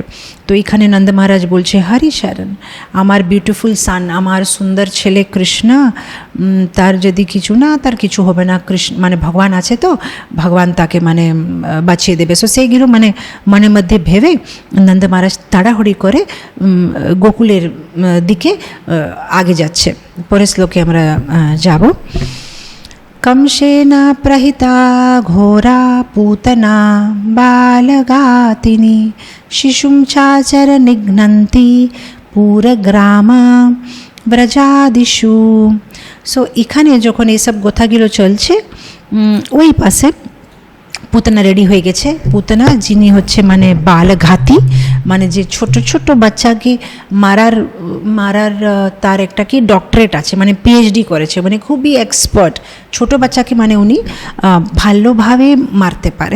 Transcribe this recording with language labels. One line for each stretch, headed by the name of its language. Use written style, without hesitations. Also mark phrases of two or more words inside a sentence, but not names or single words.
Bangla: তো এখানে নন্দ মহারাজ বলছে, হরি শরণ, আমার
English: beautiful son,
Bangla: আমার সুন্দর ছেলে কৃষ্ণ, তার যদি কিছু না, তার কিছু হবে না, কৃষ্ণ মানে ভগবান আছে, তো ভগবান তাকে মানে বাঁচিয়ে দেবে। সো সেইগুলো মানে মনের মধ্যে ভেবে নন্দ মহারাজ তাড়াহুড়ি করে গোকুলের দিকে আগে যাচ্ছে। পরের শ্লোকে আমরা যাব।
Sanskrit: कंशेन प्रहिता घोरा पूतना बालगातिनी शिशुं चाचर निघ्नन्ति पूरग्राम ব্রজাদিশু।
Bangla: সো এখানে যখন এইসব কথাগুলো চলছে, ওই পাশে পুতনা রেডি হয়ে গেছে। পুতনা যিনি হচ্ছে মানে বালঘাতী, মানে যে ছোট ছোট বাচ্চাকে মারার তার একটা কি ডক্টরেট আছে, মানে পিএইচডি করেছে, মানে খুবই এক্সপার্ট, ছোট বাচ্চাকে মানে উনি ভালোভাবে মারতে পারে।